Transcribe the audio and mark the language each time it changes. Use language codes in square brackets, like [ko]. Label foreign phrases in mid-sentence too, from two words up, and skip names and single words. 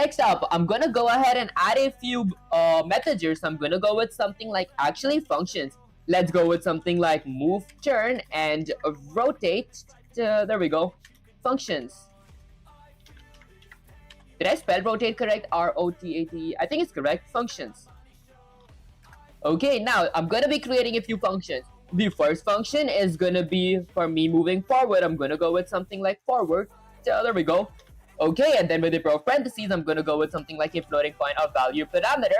[en] Next up, I'm going to go ahead and add a few methods here. So I'm going to go with something like actually functions. Let's go with something like move, turn, and rotate. There we go. Functions. Did I spell rotate correct? R-O-T-A-T-E. I think it's correct. Functions. Okay, now I'm going to be creating a few functions. The first function is going to be for me moving forward. I'm going to go with something like forward. So there we go. Okay, and then with the parentheses, I'm going to go with something like a floating point of value parameter.